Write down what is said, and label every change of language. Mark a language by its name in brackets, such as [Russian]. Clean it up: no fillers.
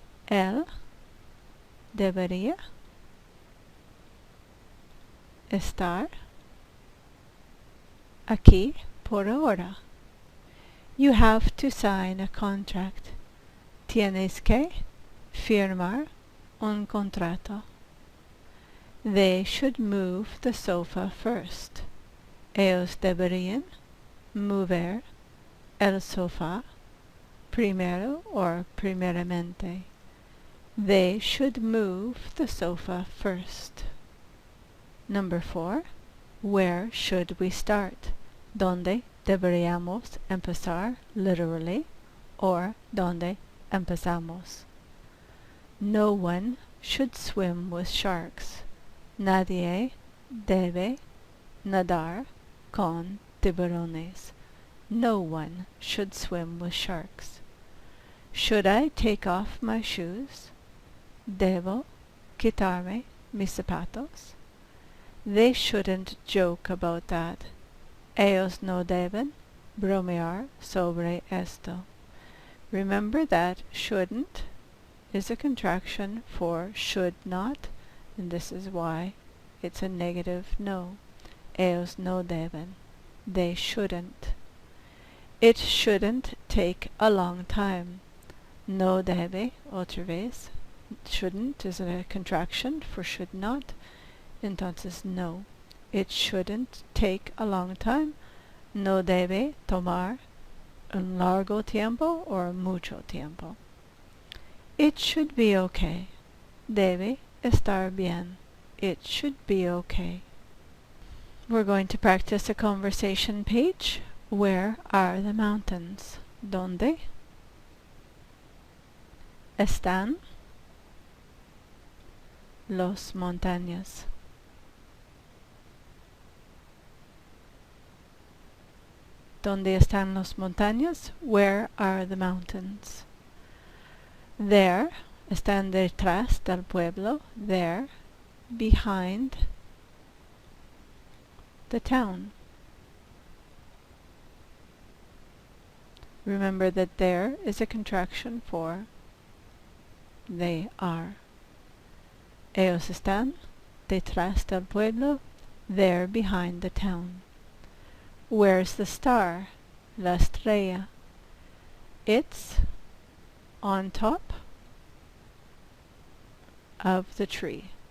[Spanish] Él debería estar aquí por ahora. [English] You have to sign a contract. [Spanish] Tienes que firmar un contrato. [English] They should move the sofa first. [Spanish] Ellos deberían mover el sofá primero or primeramente. [English] They should move the sofa first. Number 4. Where should we start? [Spanish] ¿Dónde deberíamos empezar, literally, or ¿dónde empezamos? [English] No one should swim with sharks. [Spanish] Nadie debe nadar con tiburones. [English] No one should swim with sharks. Should I take off my shoes? [Spanish] Debo quitarme mis zapatos? [English] They shouldn't joke about that. [Spanish] Ellos no deben bromear sobre esto. [English] Remember that shouldn't is a contraction for should not, and this is why it's a negative no. [Spanish] Ellos no deben. [English] They shouldn't. It shouldn't take a long time. [Spanish] No debe, otra vez. [English] Shouldn't is a contraction for should not. [Spanish] Entonces no. [English] It shouldn't take a long time. [Spanish] No debe tomar un largo tiempo or mucho tiempo. [English] It should be okay. [Spanish] Debe estar bien. [English] It should be okay. We're going to practice a conversation page. Where are the mountains? [Spanish] ¿Dónde están los montañas? ¿Dónde están los montañas? [English] Where are the mountains? [Spanish] There, están detrás del pueblo. [English] There, behind the town. Remember that there is a contraction for they are. [Spanish] Ellos están detrás del pueblo. [English] There, behind the town. Where's the star? La estrella. It's on top of the tree.